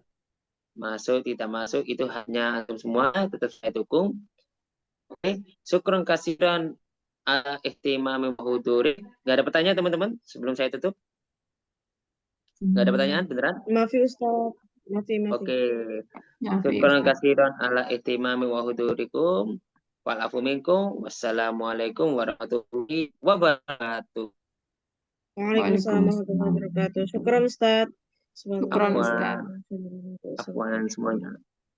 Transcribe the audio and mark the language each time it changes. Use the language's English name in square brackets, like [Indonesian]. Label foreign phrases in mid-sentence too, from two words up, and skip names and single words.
[Indonesian] Masuk, tidak masuk, itu hanya antum semua, tetap saya dukung. [Arabic] Oke, شكرا كثيرا اهتمام حضوري. [Indonesian] Nggak ada pertanyaan teman-teman sebelum saya tutup? Nggak ada pertanyaan beneran? Maaf ya Ustadz. Maaf. Oke, Ya, [Arabic] syukron Ustadz. كثيرا على اهتمامي وحضوركم. والعفو منكم. والسلام عليكم ورحمة الله وبركاته. وعليكم السلام ورحمة الله وبركاته. Syukran Ustadz. Syukran Afwan, Ustadz. [Indonesian] afwan semuanya.